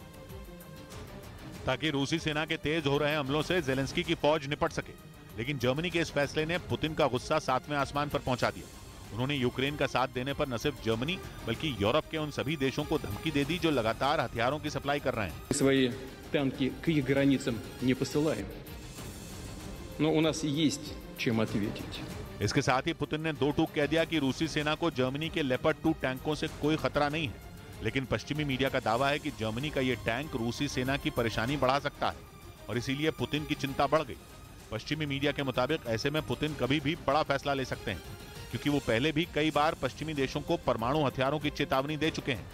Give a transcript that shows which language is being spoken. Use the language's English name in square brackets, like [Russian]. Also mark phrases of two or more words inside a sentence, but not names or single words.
[Hindi] ताकि रूसी सेना के तेज हो रहे हमलों से जेलेंस्की की फौज निपट सके, लेकिन जर्मनी के इस फैसले ने पुतिन का गुस्सा 7वें आसमान पर पहुंचा दिया। उन्होंने यूक्रेन का साथ देने पर न सिर्फ जर्मनी बल्कि यूरोप के उन सभी देशों को धमकी दे दी जो लगातार हथियारों की सप्लाई कर रहे हैं। [Russian] Свои танки к их границам не посылаем, но у нас есть чем ответить. [Hindi] इसके साथ ही पुतिन ने 2 टूक कह दिया कि रूसी सेना को जर्मनी के लेपर्ड 2 टैंकों से कोई खतरा नहीं है, लेकिन पश्चिमी मीडिया का दावा है कि जर्मनी का ये टैंक रूसी सेना की परेशानी बढ़ा सकता है और इसीलिए पुतिन की चिंता बढ़ गई। पश्चिमी मीडिया के मुताबिक ऐसे में पुतिन कभी भी बड़ा फैसला ले सकते हैं, क्योंकि वो पहले भी कई बार पश्चिमी देशों को परमाणु हथियारों की चेतावनी दे चुके हैं।